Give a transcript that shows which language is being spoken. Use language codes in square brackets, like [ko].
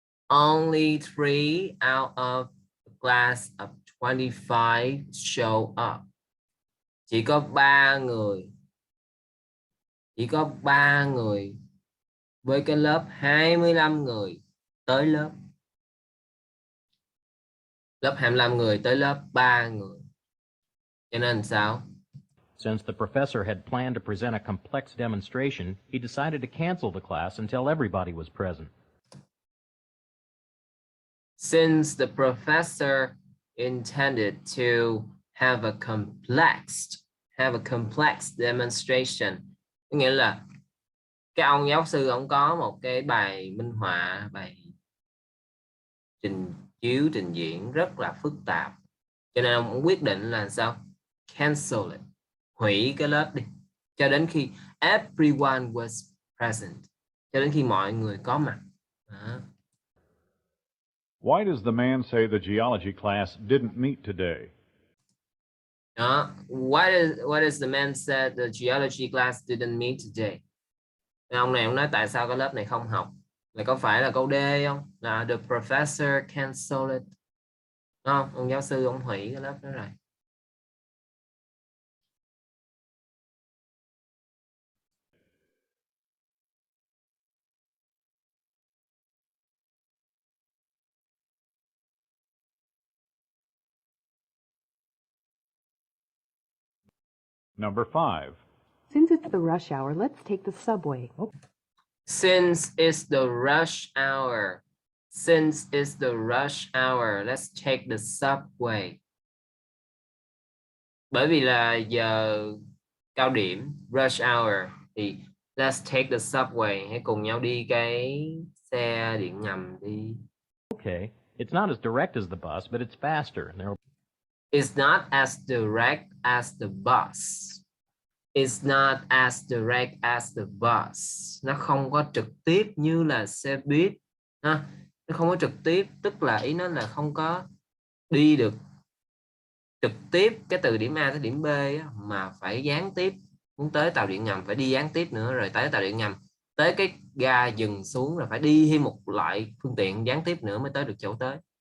[en] Only 3 out of a class of 25 show up. [vi] Chỉ có 3 người. Chỉ có 3 người với cái lớp 25 người tới lớp. Lớp 25 người tới lớp 3 người. Cho nên sao? [en] Since the professor had planned to present a complex demonstration, he decided to cancel the class until everybody was present. Since the professor intended to have a complex demonstration, [vi] nghĩa là cái ông giáo sư ông có một cái bài minh họa, bài trình diễn rất là phức tạp, cho nên ông quyết định là sao? [en] Cancel it, [vi] hủy cái lớp đi, cho đến khi [en] everyone was present, [vi] cho đến khi mọi người có mặt. Đó. [en] Why does the man say the geology class didn't meet today? [vi] Đó. [en] What is the man said the geology class didn't meet today? [vi] Ông này ông nói tại sao cái lớp này không học? Là có phải là câu D không? [en] Là the professor canceled it. [vi] Không, ông giáo sư ông hủy cái lớp đó rồi. [en] Number 5. Since it's the rush hour, let's take the subway. Since it's the rush hour. Since it's the rush hour, let's take the subway. [vi] Bởi vì là giờ cao điểm, rush hour, thì [en] let's take the subway. [vi] Hãy cùng nhau đi cái xe điện ngầm đi. [en] Okay, it's not as direct as the bus, but it's faster. And there It's not as direct as the bus. It's not as direct as the bus. [vi] Nó không có trực tiếp như là xe buýt. Ha? Nó không có trực tiếp, tức là ý nó là không có đi được trực tiếp cái từ điểm A tới điểm B á, mà phải gián tiếp. Muốn tới tàu điện ngầm phải đi gián tiếp nữa, rồi tới tàu điện ngầm, tới cái ga dừng xuống là phải đi thêm một loại phương tiện gián tiếp nữa mới tới được chỗ tới.